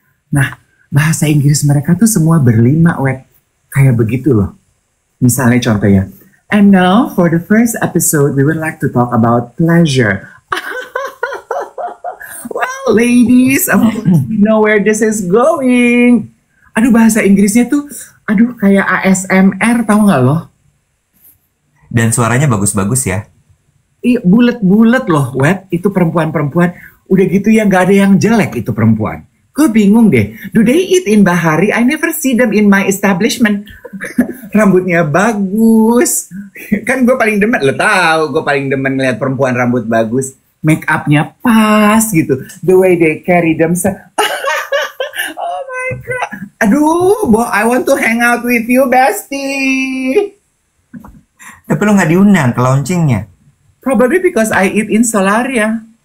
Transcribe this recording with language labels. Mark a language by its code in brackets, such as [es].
[id] Nah, bahasa Inggris mereka tuh semua berlima, wet. Kayak begitu loh. Misalnya contohnya, [en] and now for the first episode, we would like to talk about pleasure. Well, ladies, of course we know where this is going. [id] Aduh, bahasa Inggrisnya tuh, kayak ASMR, tau gak loh? Dan suaranya bagus-bagus ya. Iya, bulet-bulet loh, wet. Itu perempuan-perempuan. Udah gitu ya, gak ada yang jelek itu perempuan. Gue bingung deh. [en] Do they eat in Bahari? I never see them in my establishment. [id] Rambutnya bagus. Kan gue paling demen, lo tau. Gue paling demen ngeliat perempuan rambut bagus. Make upnya pas gitu. [en] The way they carry themselves. Oh my God. Aduh, I want to hang out with you, bestie. [id] Tapi lo nggak diundang ke launchingnya. [en] Probably because I eat in Solaria.